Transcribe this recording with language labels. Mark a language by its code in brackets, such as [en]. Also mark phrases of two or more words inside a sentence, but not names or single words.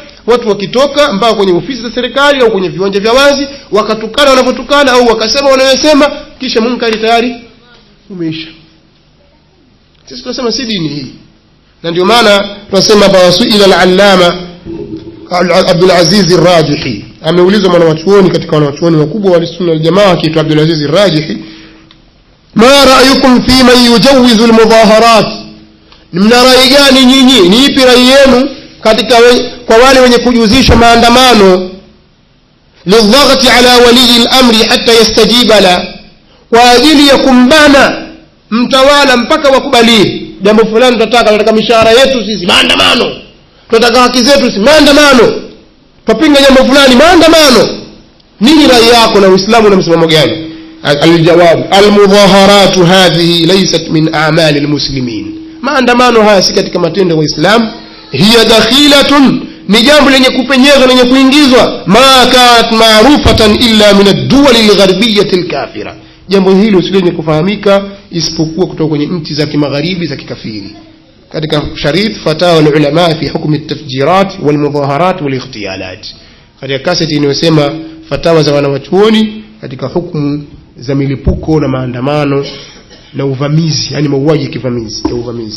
[sw] Watu wakitoka mpaka kwenye ofisi za serikali au kwenye viwanja vya wazi wakatukana wanapotukana au wakasema wanayosema, kisha munkari tayari umeisha. Sisi tunasema si dini hii, na ndio maana tunasema [ar] وسئل العلامة [sw] Abdul Aziz al-Rajihi, ameulizwa mwanachuoni katika wanachuoni wakubwa wa [ar] السنة والجماعة [sw] kiitwa Abdul Aziz al-Rajihi, [ar] ما رأيكم في من يجوز المظاهرات, [sw] mna rai gani nyinyi, ni ipi rai yenu katika kwa wale wenye kujuzisha maandamano, [ar] للضغط على ولي الأمر حتى يستجيب له, [sw] kwa ajili ya kumbana mtawala mpaka wakubali jambo fulani. Tunataka mishahara yetu sisi, maandamano. Tunataka haki zetu sisi, maandamano. Tupinga jambo fulani, maandamano. Nini rai yako na Uislamu na msimamo gani? [ar] الجواب المظاهرات هذه ليست من أعمال المسلمين, [sw] maandamano haya si katika matendo ya Uislamu. [ar] هي دخيلة, [sw] ni jambo lenye kupenyezwa, lenye kuingizwa. [ar] ما كانت معروفة إلا من الدول الغربية الكافرة, [sw] jambo hilo si lenye kufahamika isipokuwa kutoka kwenye nchi za kimagharibi za kikafiri. Katika [ar] شريط فتاوى العلماء في حكم التفجيرات والمظاهرات والاغتيالات, [sw] katika kaseti inayosema fatawa za wanawachuoni katika hukumu za milipuko na maandamano na uvamizi, yani mauaji ya kivamizi ya uvamizi.